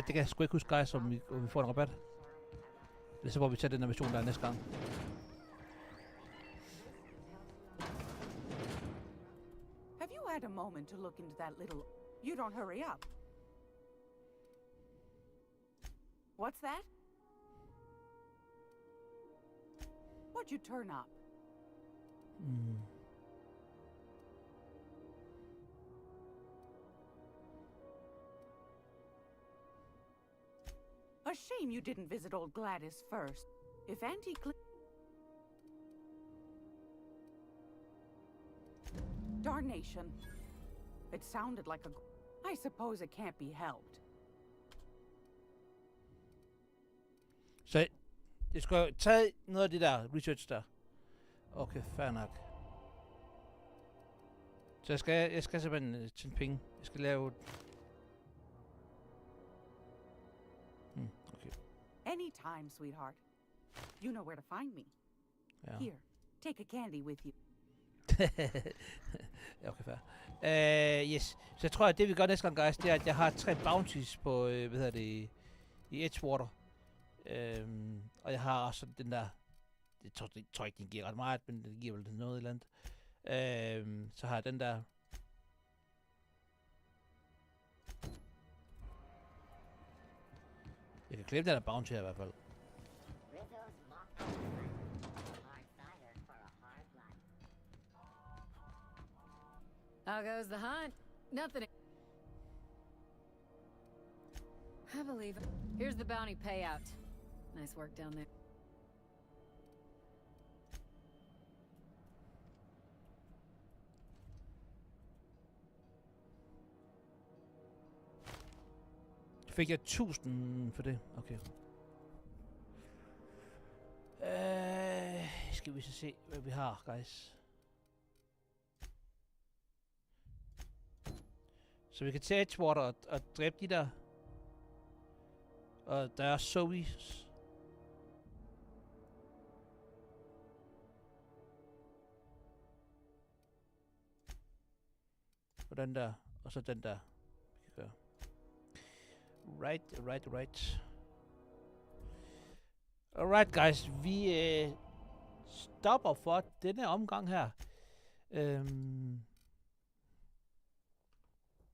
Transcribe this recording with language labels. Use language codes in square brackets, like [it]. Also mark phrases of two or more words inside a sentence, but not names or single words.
[da] Det kan jeg sgu ikke huske, guys, om vi får en rabat. Det er så, hvor vi tager den her mission, der er næste gang. [en] Have you had a moment to look into that little... You don't hurry up. What's that? What'd you turn up? A shame you didn't visit old Gladys first. If Auntie Darnation. It sounded like a... I suppose it can't be helped. [da] Så jeg skal tage noget af det der research der. Okay, fair nok. Så jeg skal simpelthen tjene penge. Jeg skal lave... Okay. [en] Anytime, sweetheart. You know where to find me. [da] Ja. [en] Here, take a candy with you. [da] Ja, okay, fair. Yes. Så jeg tror, at det vi gør næste gang, guys, det er, at jeg har 3 bounties på, i Edgewater. Og jeg har også den der, det tror ikke, den giver ret meget, men den giver vel noget eller andet. Så har jeg den der. Jeg kan klemme den der bounty her i hvert fald. [en] How goes the hunt? Nothing. I believe it. Here's the bounty payout. Nice work down there. [da] Fik jeg 1000 for det? Okay. Skal vi så se, hvad vi har, guys. Så vi kan tage Edgewater og dræbe de der. Og der er Zoe's. Og den der. Og så den der. Vi kan gøre. [en] Right. Alright, guys. [da] Vi stopper for denne omgang her.